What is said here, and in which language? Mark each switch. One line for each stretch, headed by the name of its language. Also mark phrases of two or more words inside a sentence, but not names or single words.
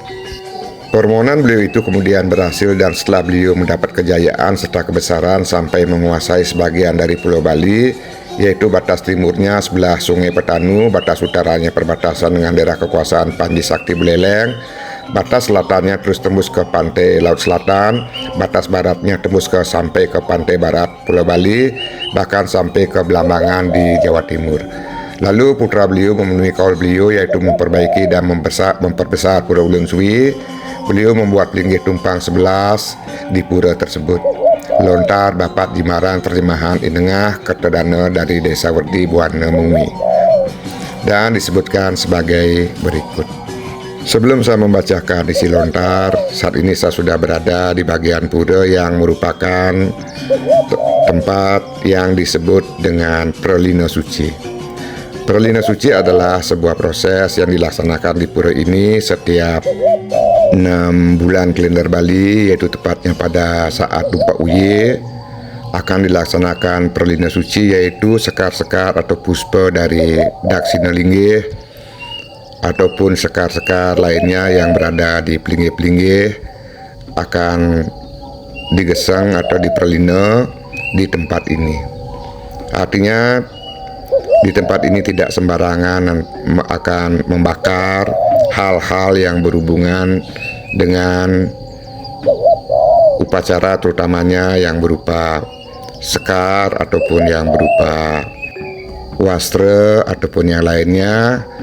Indonesian: Permohonan beliau itu kemudian berhasil, dan setelah beliau mendapat kejayaan serta kebesaran sampai menguasai sebagian dari Pulau Bali, yaitu batas timurnya sebelah Sungai Petanu, batas utaranya perbatasan dengan daerah kekuasaan Panji Sakti Buleleng, batas selatannya terus tembus ke pantai Laut Selatan, batas baratnya tembus sampai ke pantai barat Pulau Bali, bahkan sampai ke Belambangan di Jawa Timur. Lalu putra beliau memenuhi kaul beliau yaitu memperbaiki dan memperbesar Pura Ulun Suwi. Beliau membuat pelinggih tumpang 11 di pura tersebut. Lontar Bapat Jimbaran terjemahan Inengah Kertadana dari Desa Werdi Buana Mumi. Dan disebutkan sebagai berikut. Sebelum saya membacakan isi lontar, saat ini saya sudah berada di bagian pura yang merupakan tempat yang disebut dengan Pralina Suci. Pralina Suci adalah sebuah proses yang dilaksanakan di pura ini setiap 6 bulan kalender Bali, yaitu tepatnya pada saat Dumpak Uye akan dilaksanakan Pralina Suci, yaitu sekar-sekar atau puspa dari Daksina Linggih ataupun sekar-sekar lainnya yang berada di pelinggih-pelinggih akan digesang atau diperlina di tempat ini. Artinya di tempat ini tidak sembarangan akan membakar hal-hal yang berhubungan dengan upacara, terutamanya yang berupa sekar ataupun yang berupa wastra ataupun yang lainnya,